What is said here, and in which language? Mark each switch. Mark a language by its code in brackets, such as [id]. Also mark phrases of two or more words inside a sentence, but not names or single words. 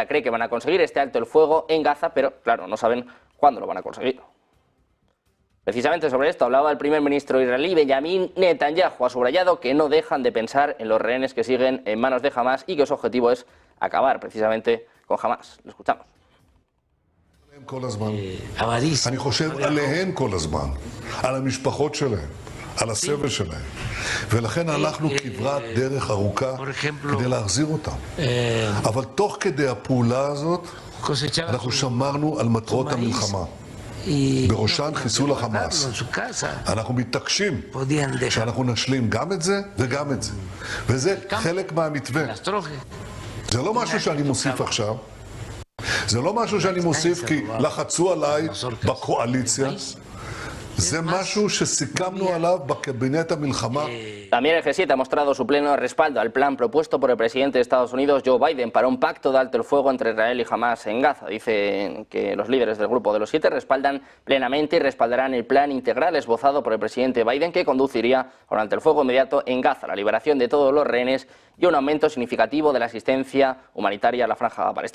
[es] Cree que van a conseguir este alto el fuego en Gaza, pero claro, no saben cuándo lo van a conseguir. Precisamente sobre esto hablaba el primer ministro israelí, Benjamin Netanyahu. Ha subrayado que no dejan de pensar en los rehenes que siguen en manos de Hamás y que su objetivo es acabar precisamente con Hamás. Lo escuchamos. [he] אני חושב עליהן כל הזמן, על המשפחות שלהם, על הסבל שלהם, ולכן הלכנו כברת דרך ארוכה כדי להחזיר אותם. אבל תוך כדי הפעולה הזאת אנחנו שמרנו על מטרות המלחמה, בראשן חיסול החמאס. אנחנו מתעקשים שאנחנו נשלים גם את זה וגם את זה, וזה חלק מהמתווה. זה לא משהו שאני מוסיף עכשיו, זה לא משהו שאני מוסיף כי לחצו עליי בקואליציה, זה משהו שסיכמנו עליו בקבינט המלחמה. [es] También el G7 ha mostrado su pleno respaldo al plan propuesto por el presidente de Estados Unidos, Joe Biden, para un pacto de alto el fuego entre Israel y Hamás en Gaza. Dicen que los líderes del grupo de los 7 respaldan plenamente y respaldarán el plan integral esbozado por el presidente Biden, que conduciría a un alto el fuego inmediato en Gaza, la liberación de todos los rehenes y un aumento significativo de la asistencia humanitaria a la franja palestina.